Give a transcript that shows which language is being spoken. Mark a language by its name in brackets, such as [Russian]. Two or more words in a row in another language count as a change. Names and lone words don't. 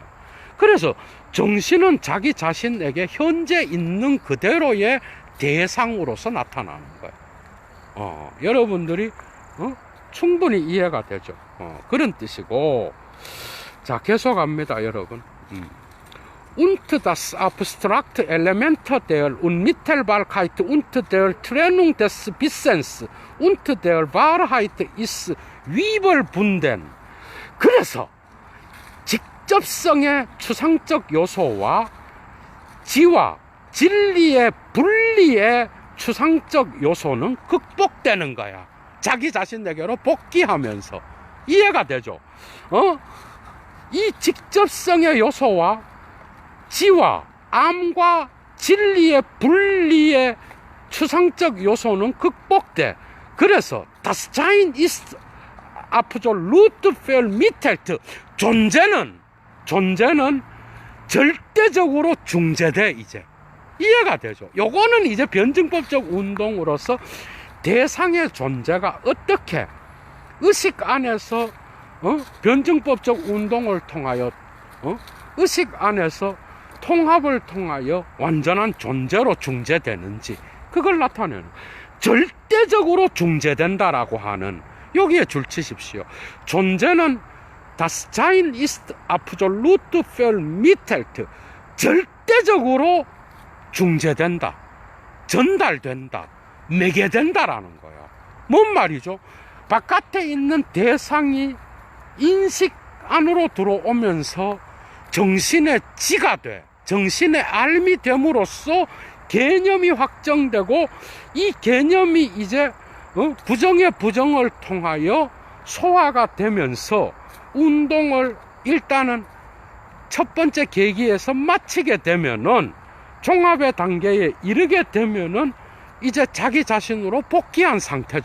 [Korean] 그래서 정신은 자기 자신에게 현재 있는 그대로의 대상으로서 나타나는 거야. 여러분들이 충분히 이해가 되죠. 그런 뜻이고, 자, 계속합니다, 여러분. [German] Und das abstrakte Element der Unmittelbarkeit und der Trennung des Wissens und der Wahrheit ist 위벌분된. [Korean] 그래서 직접성의 추상적 요소와 지와 진리의 분리의 추상적 요소는 극복되는 거야. 자기 자신에게로 복귀하면서. 이해가 되죠? 이 직접성의 요소와 지와 암과 진리의 분리의 추상적 요소는 극복돼. [German] 그래서 das Sein ist absolut vermittelt. [Korean] 존재는 절대적으로 중재돼. 이제 이해가 되죠? 요거는 이제 변증법적 운동으로서 대상의 존재가 어떻게 의식 안에서 변증법적 운동을 통하여 의식 안에서 통합을 통하여 완전한 존재로 중재되는지 그걸 나타내는, 절대적으로 중재된다라고 하는, 여기에 줄치십시오. [German] 존재는 das Sein ist absolut vermittelt. [Korean] 절대적으로 중재된다, 전달된다, 매개된다라는 거야. 뭔 말이죠? 바깥에 있는 대상이 인식 안으로 들어오면서 정신의 지가 돼, 정신의 알미 됨으로써 개념이 확정되고, 이 개념이 이제 부정의 부정을 통하여 소화가 되면서 운동을 일단은 첫 번째 계기에서 마치게 되면은, 종합의 단계에 이르게 되면은 이제 자기 자신으로 복귀한 상태죠.